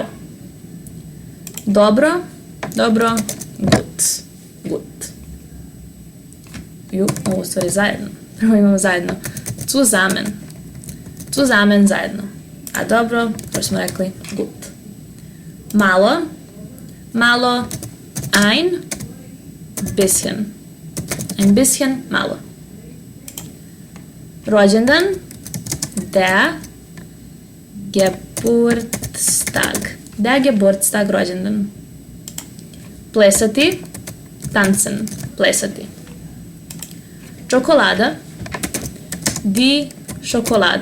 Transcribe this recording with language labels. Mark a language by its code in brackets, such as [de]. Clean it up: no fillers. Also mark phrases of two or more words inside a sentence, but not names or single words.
[hr] Dobro, dobro, [de] gut. Gut. [hr] Ovo stvari zajedno. Prvo imamo zajedno. [de] Zusammen. Zusammen [hr] zajedno. a dobro, to smo rekli gut. Malo, malo, [de] ein bisschen. Ein bisschen, [hr] malo. Rođendan, [de] der Geburtstag. Der Geburtstag, [hr] rođendan. Plesati, tanzen, plesati. Čokolada, [de] die Schokolade.